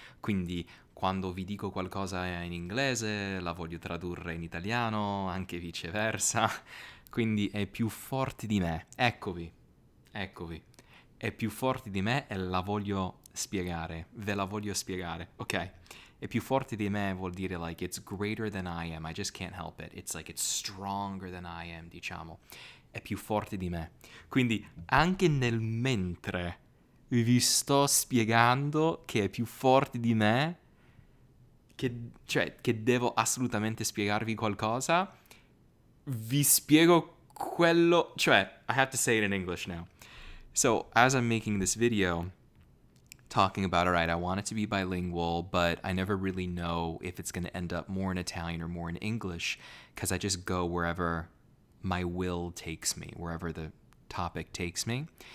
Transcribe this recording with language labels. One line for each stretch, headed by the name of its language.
Italian: Quindi quando vi dico qualcosa in inglese la voglio tradurre in italiano, anche viceversa. Quindi è più forte di me. Eccovi, eccovi. È più forte di me e la voglio spiegare. Ve la voglio spiegare, ok? È più forte di me vuol dire
English: like it's greater than I am. I just can't help it. It's like it's stronger than I am,
Italian: diciamo. È più forte di me. Quindi anche nel mentre vi sto spiegando che è più forte di me, che devo assolutamente spiegarvi qualcosa, vi spiego quello, cioè,
English: I have to say it in English now. So, as I'm making this video, talking about, all right, I want it to be bilingual, but I never really know if it's going to end up more in Italian or more in English, because I just go wherever my will takes me, wherever the topic takes me.